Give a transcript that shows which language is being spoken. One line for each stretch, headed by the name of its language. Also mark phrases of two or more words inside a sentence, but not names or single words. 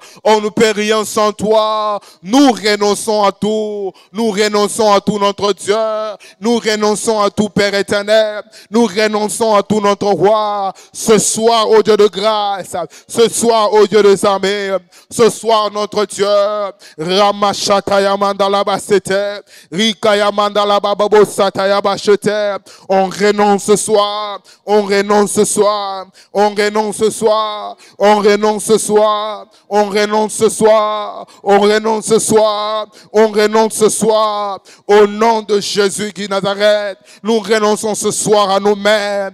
French: On ne peut rien sans toi. Nous renonçons à tout. Nous renonçons à tout, notre Dieu. Nous renonçons à tout, Père éternel. Nous renonçons à tout, notre roi. Ce soir, ô Dieu de grâce. Ce soir, ô Dieu des armées. Ce soir, notre Dieu. Ramachataya mandala basete. Rikaya mandala bababo sataya bachete. On renonce ce soir. On renonce ce soir. On renonce ce soir. On renonce ce soir. On renonce ce soir. On renonce ce soir. On renonce ce soir. Au nom de Jésus qui Nazareth, nous renonçons ce soir à nous-mêmes.